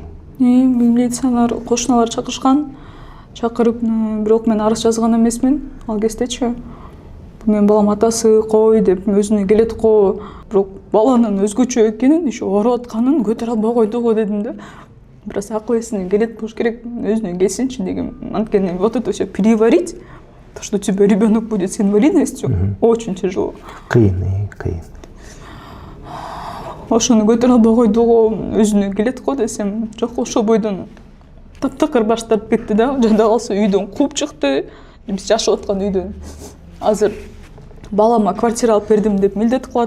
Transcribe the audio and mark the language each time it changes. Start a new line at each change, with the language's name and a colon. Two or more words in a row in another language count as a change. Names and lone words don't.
Kyrgyz: Милициялар, кошуналар чакырышкан. Чакырып, бирок мен арыз жазган эмесмин ал кездечи. Менин балам атасы кой деп өзүнө келет го, бирок баланын өзгөчө экенин, иши ооруп атканын көтөрө албай койду го дедим да. Бирок акыл эсине келет болуш керек, өзүнө келсинчи дегем.
Russian: Анткени вот это все переварить, то, что у тебя ребенок будет с инвалидностью, очень тяжело.
Kyrgyz: Кыйын. Ошону көтөрө албай койду го, өзүнө келет го десем, жок, ошол бойдон таптакыр баш тартып кетти да. Жада калса үйдөн кууп чыкты. Биз жашап аткан үйдөн. Азыр балама квартира алып бердим деп милдет кылат.